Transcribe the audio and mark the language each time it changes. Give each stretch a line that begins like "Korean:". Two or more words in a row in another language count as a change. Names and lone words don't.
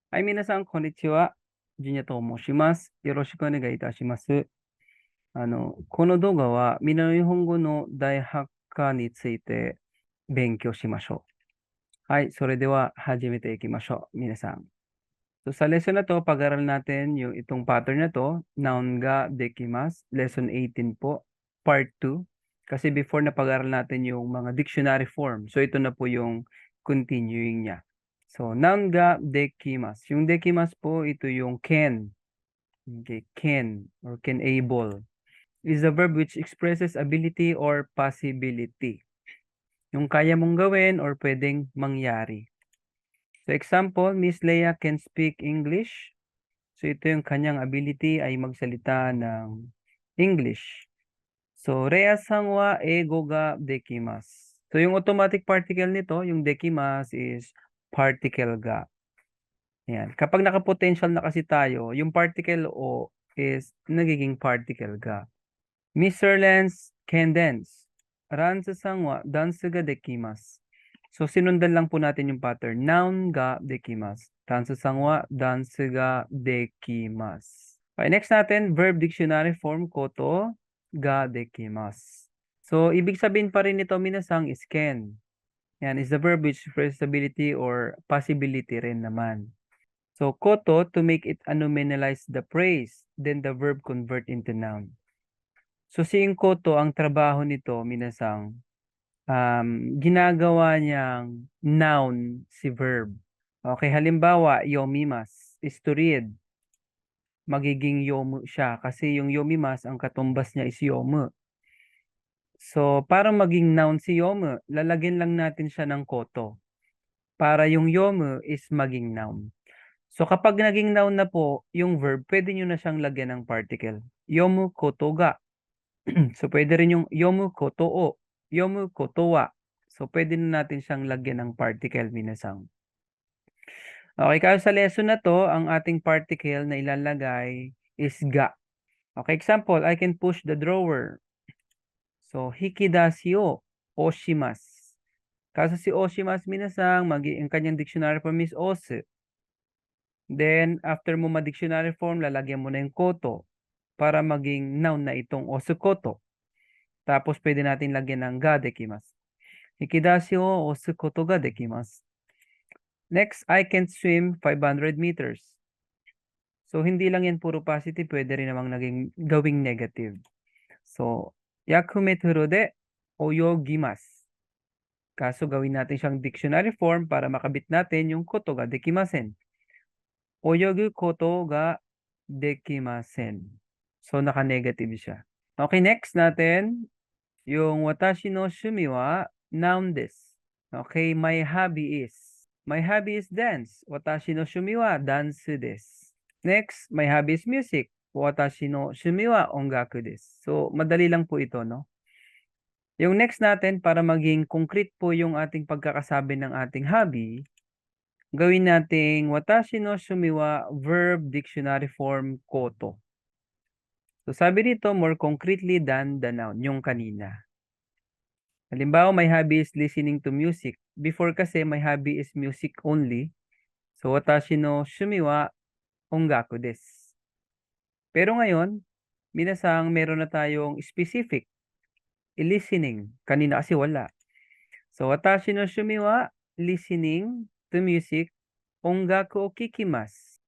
Japanese: はい、皆さん、こんにちは。ジュニアと申します。よろしくお願いいたします。この動画は、南日本語の大発課について勉強しましょう。はい、それでは始めていきましょう。皆さん.
Filipino: So, sa lesson na to, pag-aral natin yung itong pattern na to, noun
Japanese: が できます,
Filipino: lesson 18 po, part 2. Kasi before na pag-aral natin yung mga
English: dictionary form.
Filipino: So, ito na po yung continuing niya.
Japanese: So, noun が できます.
Filipino: Yung dekimasu po, ito yung can.
English: Okay, can or can able. Is a verb which expresses ability or possibility.
Filipino: Yung kaya mong gawin or pwedeng mangyari.
English: So example, Miss Leia can speak English.
Filipino: So ito yung kanyang ability ay magsalita ng English.
Japanese: So レアさん は 英語 が できます.
Filipino: So yung
English: automatic particle
Filipino: nito, yung dekimasu is particle ga. Yan. Kapag naka-potential na kasi tayo, yung particle o is nagiging particle ga.
English: Mr. Lance can dance.
Japanese: ランザさん は ダンス が できます.
Filipino: So, sinundan lang po natin yung pattern.
Japanese: Noun が できます. ランザさん は ダンス が できます.
Filipino: Okay, next natin,
English: verb dictionary form
Japanese: こと が できます.
Filipino: So, ibig sabihin pa rin nito, minasang is can.
English: Yan is the verb which expresses ability or possibility rin naman. So, koto, to make it nominalize the phrase, then the verb convert into noun. So,
Filipino: si koto, ang trabaho nito, minasang, ginagawa niyang noun si verb. Okay, halimbawa, yomimas is to read. Magiging yomu siya kasi yung yomimas, ang katumbas niya is yomu. So, para maging noun si yomu, lalagyan lang natin siya ng koto. Para yung yomu is maging noun. So, kapag naging noun na po yung verb, pwede nyo na siyang lagyan ng particle.
Japanese: 読む こと が.
Filipino: So, pwede rin yung
Japanese: 読む こと を、読む こと は.
Filipino: So, pwede na natin siyang lagyan ng particle, minasang. Okay, kaya sa lesson na to, ang ating particle na ilalagay is ga.
English: Okay, example, I can push the drawer.
Filipino: So,
Japanese: 引き出し を 押します.
Filipino: Kaso si oshimasu, minasang, ang kanyang dictionary form is osu. Then, after mo ma-
English: dictionary form,
Filipino: lalagyan mo na yung koto para maging noun na itong osukoto. Tapos, pwede natin lagyan ng
Japanese: が できます. 引き出し を 押すこと が できます.
English: Next, I can swim 500 meters.
Filipino: So, hindi lang yan puro positive, pwede rin namang naging gawing negative.
Japanese: So, 100 メートル で 泳ぎます.
Filipino: Kaso gawin natin siyang
English: dictionary form
Filipino: para makabit natin yung
Japanese: こと が できません. 泳ぐ こと が できません.
Filipino: So, naka-negative siya. Okay, next natin, yung
Japanese: 私 の 趣味 は noun です.
English: Okay, my hobby is dance.
Japanese: 私 の 趣味 は ダンス です.
English: Next, my hobby is music.
Japanese: 私 の 趣味 は 音楽 です.
Filipino: So, madali lang po ito, no? Yung next natin, para maging concrete po yung ating pagkakasabi ng ating hobby, gawin nating
Japanese: 私 の 趣味 は
English: verb dictionary form
Filipino: koto. So, sabi dito,
English: more concretely than the noun,
Filipino: yung kanina. Halimbawa,
English: my hobby is listening to music. Before kasi, my hobby is music only. So,
Japanese: 私 の 趣味 は 音楽 です.
Filipino: Pero ngayon, minasang meron na tayong
English: specific listening.
Filipino: Kanina kasi wala. So,
Japanese: 私 の 趣味 は
English: listening to music
Japanese: 音楽 を 聞きます.